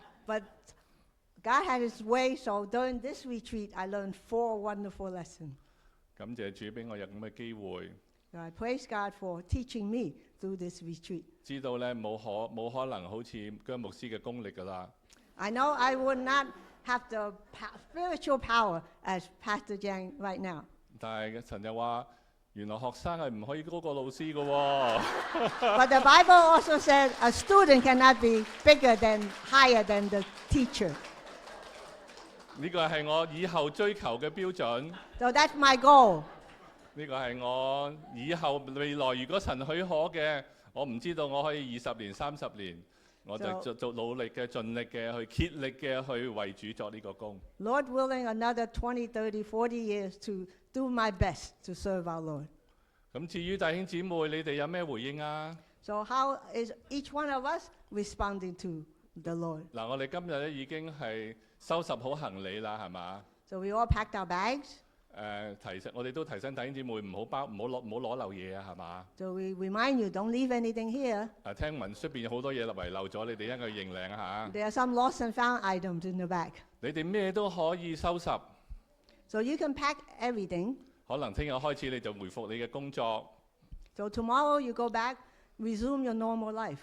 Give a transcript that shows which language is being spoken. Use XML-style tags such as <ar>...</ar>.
<en>But God had his way, so during this retreat, I learned 4 wonderful lessons.</en> <zh>感謝主俾我有咁嘅機會，</zh> <en>So I praise God for teaching me through this retreat.</en> <zh>知道咧冇可能好似姜牧師嘅功力㗎啦。</zh> <en>I know I would not have the spiritual power as Pastor Jiang right now.</en> <zh>但係神就話，原來學生係唔可以高過老師㗎喎。</zh> <en>But the Bible also said a student cannot be bigger than, higher than the teacher.</en> <zh>呢個係我以後追求嘅標準，</zh> <en>So that's my goal.</en> <zh>呢個係我以後未來如果神許可嘅，我唔知道我可以20年、30年，我就做努力嘅、盡力嘅、去竭力嘅去為主作呢個工。</zh> <en>Lord willing, another 20, 30, 40 years to do my best to serve our Lord.</en> <zh>咁至於弟兄姊妹，你哋有咩回應啊？</zh> <en>So how is each one of us responding to the Lord?</en> <zh>嗱，我哋今日咧已經係收拾好行李啦，係嘛？</zh> <en>So we all packed our bags.</en> <zh>我哋都提醒弟兄姊妹唔好攞漏嘢啊，係嘛？</zh> <en>So we remind you, don't leave anything here.</en> <zh>聽聞出邊有好多嘢遺漏咗，你哋應該認領下。</zh> <en>There are some lost and found items in the bag.</en> <zh>你哋咩都可以收拾，</zh> <en>So you can pack everything.</en> <zh>可能聽日開始你就回復你嘅工作，</zh> <en>So tomorrow you go back, resume your normal life.</en>